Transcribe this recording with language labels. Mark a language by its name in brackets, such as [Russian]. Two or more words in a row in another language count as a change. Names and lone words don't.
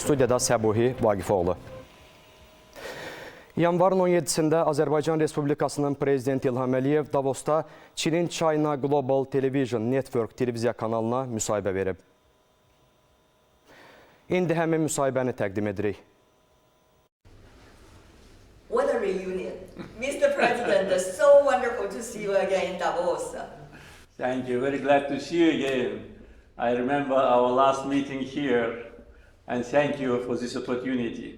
[Azerbaijani] Studiyada Səbuhi, Vaqifoğlu. Yanvarın 17-sində Azərbaycan Respublikasının prezidenti İlham Davosda Çinin China Global Television Network televiziya kanalına müsahibə verib. İndi həmin müsahibəni təqdim edirik. [English] What a reunion. Mr. President, so wonderful to see you again in Davos. Thank you. Very glad to see you again. I remember our last meeting here, and thank you for this opportunity.